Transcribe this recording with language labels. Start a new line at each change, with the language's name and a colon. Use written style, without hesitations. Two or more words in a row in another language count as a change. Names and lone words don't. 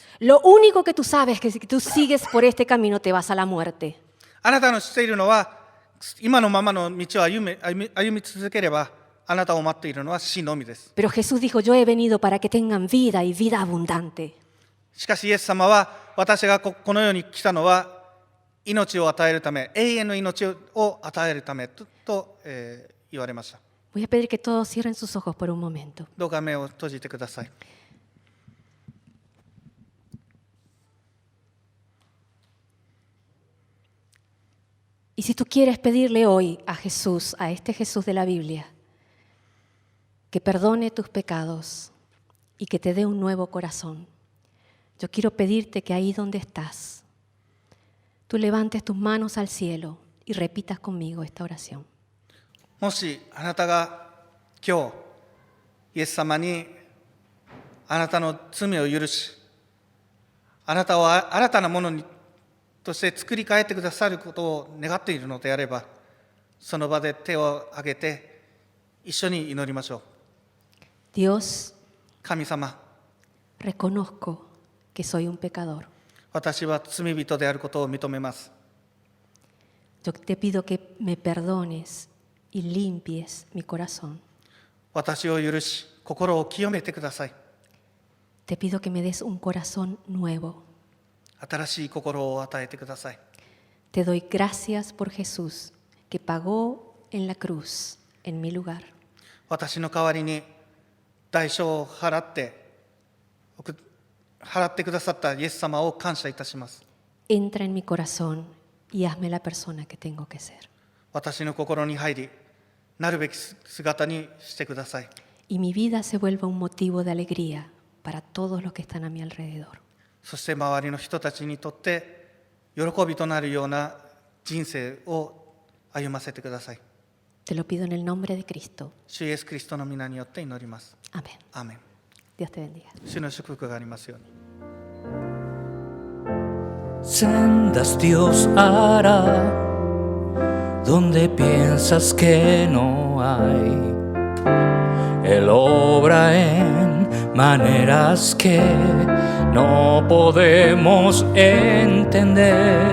Spanish: Lo único que tú sabes es que si tú sigues por este camino te vas a la muerte.
Japanese: あなたの知っているのは、今のままの道を歩み続ければ、あなたを待っているのは死のみです。
Spanish: Pero Jesús dijo, yo he venido para que tengan vida y vida abundante.
Japanese: しかしイエス様は、私がこの世に来たのは命を与えるため、永遠の命を与えるためと、言われました。
Spanish: Voy a pedir que todos cierren sus ojos por un momento.
Japanese: どうか目を閉じてください。
Spanish: Y si tú quieres pedirle hoy a Jesús, a este Jesús de la Biblia, que perdone tus pecados y que te dé un nuevo corazón, yo quiero pedirte que ahí donde estás, tú levantes tus manos al cielo y repitas conmigo esta oración.
Japanese: もしあなたが今日イエス様にあなたの罪を許し、あなたを新たなものにとして作り変えてくださることを願っているのであれば、その場で手を挙げて一緒に祈りましょう。
Spanish: Dios,
Japanese: 神様、
Spanish: reconozco que soy un pecador.
Japanese: 私は罪人であることを認めます。
Spanish: Yo te pido que me perdones y limpies mi corazón.
Japanese: 私を許し、心を清めてください。
Spanish: Te pido que me des un corazón nuevo.
Japanese: 新しい心を与えてください。
Spanish: Te doy gracias por Jesús, que pagó en la cruz en mi lugar.
Japanese: 私の代わりに代償を払ってくださったイエス様を感謝いたします。
Spanish: Entra en mi corazón y hazme la persona que tengo que ser.
Japanese: 私の心に入り、なるべき姿にしてください。
Spanish: Y mi vida se vuelva un motivo de alegría para todos los que están a mi alrededor.
Japanese: そして周りの人たちにとって喜びとなるような人生を歩ませてください。
Spanish: Te lo pido en el nombre de Cristo.
Japanese: 主イエスキリストの皆によって祈ります。
Spanish: Amén.
Japanese: アーメン。
Spanish: Dios te bendiga.
Japanese: 主の祝福がありますように。
Spanish: Sendas Dios hará donde piensas que no hay. Él obra en maneras que no podemos entender.